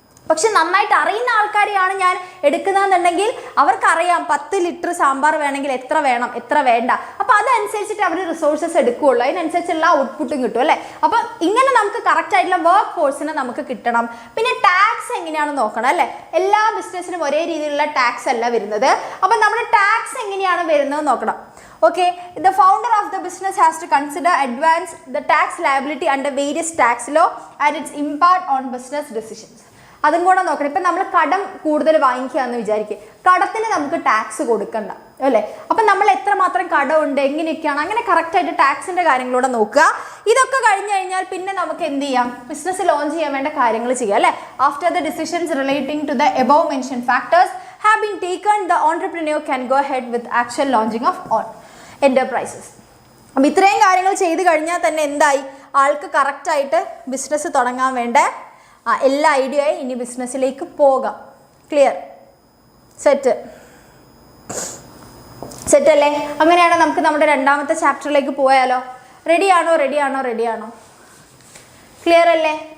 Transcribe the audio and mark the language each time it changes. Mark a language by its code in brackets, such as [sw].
[ml] പക്ഷെ നന്നായിട്ട് അറിയുന്ന ആൾക്കാരെയാണ് ഞാൻ എടുക്കുന്നതെന്നുണ്ടെങ്കിൽ അവർക്കറിയാം 10 ലിറ്റർ സാമ്പാർ വേണമെങ്കിൽ എത്ര വേണം, എത്ര വേണ്ട. അപ്പോൾ അതനുസരിച്ചിട്ട് അവർ റിസോഴ്സസ് എടുക്കുകയുള്ളൂ, അതിനനുസരിച്ചുള്ള ഔട്ട്പുട്ടും കിട്ടും അല്ലേ? അപ്പം ഇങ്ങനെ നമുക്ക് കറക്റ്റ് ആയിട്ടുള്ള വർക്ക് ഫോഴ്സിനെ നമുക്ക് കിട്ടണം. പിന്നെ ടാക്സ് എങ്ങനെയാണെന്ന് നോക്കണം അല്ലേ? എല്ലാ ബിസിനസ്സിനും ഒരേ രീതിയിലുള്ള ടാക്സ് അല്ല വരുന്നത്. അപ്പം നമ്മുടെ ടാക്സ് എങ്ങനെയാണ് വരുന്നത് നോക്കണം. [en] Okay, the founder of the business has to consider advance the tax liability under various tax law and its impact on business decisions. [ml] അതും കൂടെ നോക്കണം. ഇപ്പം നമ്മൾ കടം കൂടുതൽ വാങ്ങിക്കുകയെന്ന് വിചാരിക്കുക, കടത്തിന് നമുക്ക് ടാക്സ് കൊടുക്കണ്ട അല്ലേ? അപ്പം നമ്മൾ എത്രമാത്രം കടമുണ്ട്, എങ്ങനെയൊക്കെയാണ്, അങ്ങനെ കറക്റ്റായിട്ട് ടാക്സിൻ്റെ കാര്യങ്ങളൂടെ നോക്കുക. ഇതൊക്കെ കഴിഞ്ഞ് കഴിഞ്ഞാൽ പിന്നെ നമുക്ക് എന്ത് ചെയ്യാം, ബിസിനസ് ലോഞ്ച് ചെയ്യാൻ വേണ്ട കാര്യങ്ങൾ ചെയ്യാം അല്ലേ? [en] After the decisions relating to the above mention factors have been taken, the entrepreneur can go ahead with actual launching of all enterprises. [ml] അപ്പം ഇത്രയും കാര്യങ്ങൾ ചെയ്ത് കഴിഞ്ഞാൽ തന്നെ എന്തായി, ആൾക്ക് കറക്റ്റായിട്ട് ബിസിനസ് തുടങ്ങാൻ വേണ്ട എല്ലാ ഐഡിയയും ഇനി ബിസിനസ്സിലേക്ക് പോകാം. ക്ലിയർ? സെറ്റ് അല്ലേ? അങ്ങനെയാണ് നമുക്ക് നമ്മുടെ രണ്ടാമത്തെ ചാപ്റ്ററിലേക്ക് പോയാലോ? റെഡിയാണോ? ക്ലിയർ അല്ലേ?